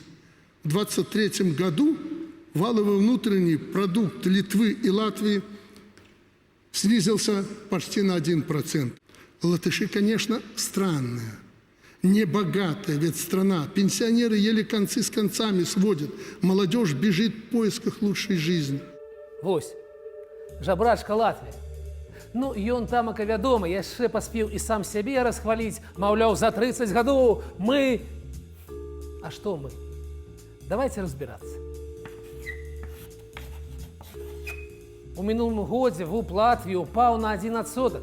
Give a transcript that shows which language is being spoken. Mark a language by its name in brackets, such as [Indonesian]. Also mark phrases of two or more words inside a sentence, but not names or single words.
[Russian] В 2023 году валовый внутренний продукт Литвы и Латвии снизился почти на 1%. Латыши, конечно, странная, небогатая ведь страна. Пенсионеры еле концы с концами сводят. Молодежь бежит в поисках лучшей жизни. [Belarusian] Вось, жабрачка Латвія. Ну, ён тамака вядома, яшчэ паспеў і сам сябе расхваліць, маўляў, за 30 гадоў мы... А што мы? Давайте разбирацца. У мінулым годзе ВУП Латвіі упаў на 1%.